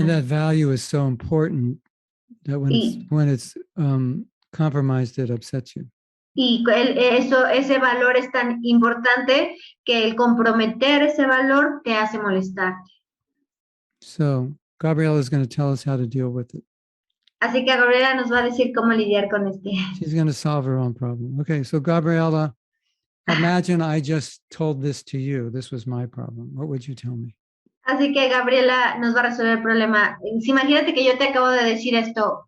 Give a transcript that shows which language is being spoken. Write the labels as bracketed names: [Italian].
[English] And that value is so important that when it's compromised, it upsets you. [Spanish] Y ese valor es tan importante que el comprometer ese valor te hace molestar. [English] So Gabriela is going to tell us how to deal with it. [Spanish] Así que Gabriela nos va a decir cómo lidiar con este. [English] She's going to solve her own problem. Okay, so Gabriela, imagine I just told this to you. This was my problem. What would you tell me? [Spanish] Así que Gabriela nos va a resolver el problema. Imagínate que yo te acabo de decir esto.